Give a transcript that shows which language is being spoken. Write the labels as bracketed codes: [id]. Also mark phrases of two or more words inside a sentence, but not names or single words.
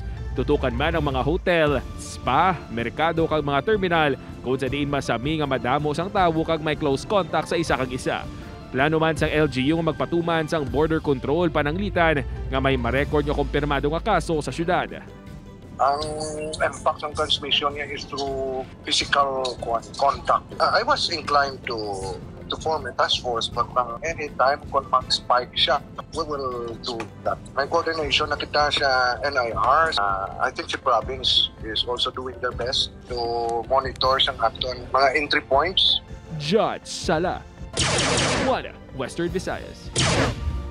[hil] Tutukan man ang mga hotel, spa, merkado kag mga terminal kung sa diin masami nga madamo sang tawo kag may close contact sa isa kag isa. Plano man sang LGU nga magpatuman sang border control pananglitan nga may ma-record nga kumpirmado nga kaso sa syudad. [en] Ang mpox ng transmission niya is through physical contact. I was inclined to form a task force but anytime [hil] kung mag-spike siya, [en] we will do that. [hil] May coordination na kita sa NIR. [en] I think the province is also doing their best to monitor [hil] sang aton mga [en] entry points. Judge Sala, Western Visayas.